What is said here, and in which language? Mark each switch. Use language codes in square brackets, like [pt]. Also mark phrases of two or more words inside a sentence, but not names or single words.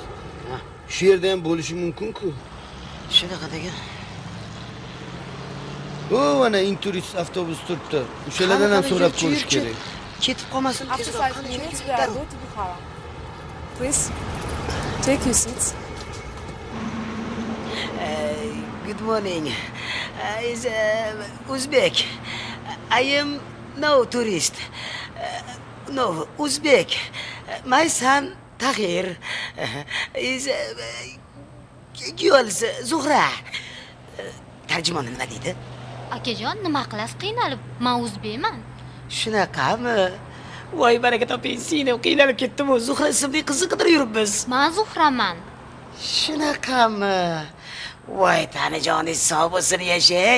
[uz] Shu yerda ham bo'lishi mumkin-ku. Shunaqa degan. O, mana Inturist avtobus turibdi. O'shalardan ham so'rab ko'rish kerak. Ketib qolmasin tezroq. [en] Please take your seats. Good morning. Is Uzbek. I am no tourist. No, Uzbek. My son Tahir is girls Zuhra. [uz] Tarjimon nima deydi? Akajon, nima qilasiz qiynalib? Men o'zbekman. Shunaqami? Voy baraka toping, seni qiynalib ketdim. Zuhra ismli qizni qidirib yuribmiz. Men Zuhraman. Shunaqami? Voy tanijoningiz sog' bo'lsin, yashang.